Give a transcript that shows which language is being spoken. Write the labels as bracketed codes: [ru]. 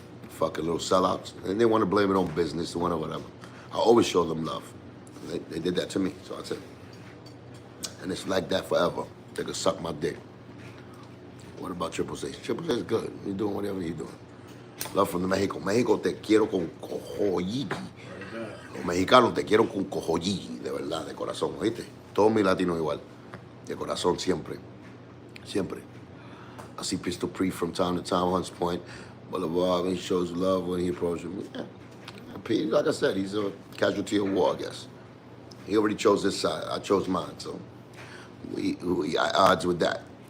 [en] Fucking little sellouts. And they want to blame it on business or whatever. I always show them love. They did that to me, so that's it. And it's like that forever. They could suck my dick. What about Triple H? Triple H is good. You're doing whatever you're doing. Love from the Mexico. [es] Mexico, te quiero con cojolligi. Los mexicanos te quiero con cojolligi, de verdad, de corazón, ¿oíste? Todos mis latinos igual. De corazón siempre. Siempre. [en] I see Pistol Pre from time to time, Hunts Point. Boulevard, he shows love when he approaches me. Yeah. P, like I said, he's a casualty of war, I guess. He already chose his side. I chose mine, so we at odds with that.